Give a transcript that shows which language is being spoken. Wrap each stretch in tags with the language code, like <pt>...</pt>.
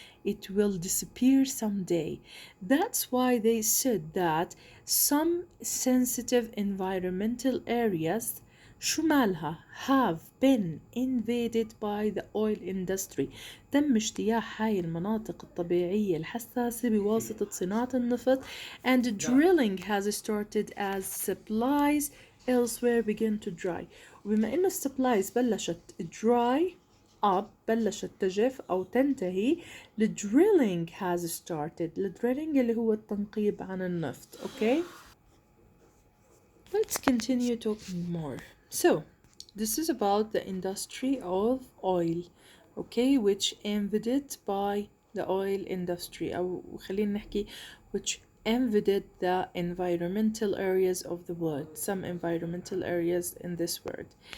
<en>It will disappear someday. That's why they said that some sensitive environmental areas</en> <ar>شو مالها</ar> <en>have been invaded by the oil industry.</en> <ar>تم اجتياح هاي المناطق الطبيعية الحساسة بواسطة صناعة النفط</ar> <en>and drilling has started as supplies elsewhere begin to dry.</en> <ar>وبما إنه supplies بلشت dry up بلشت تجف أو تنتهي</ar> <en>drilling has started.</en> <ar>drilling اللي هو التنقيب عن النفط.</ar> <en>Okay? Let's continue talking more. So, this is about the industry of oil, okay, which invaded by the oil industry</en> <ar>أو خلينا نحكي</ar> <en>which invaded the environmental areas of the world, some environmental areas in this world.</en>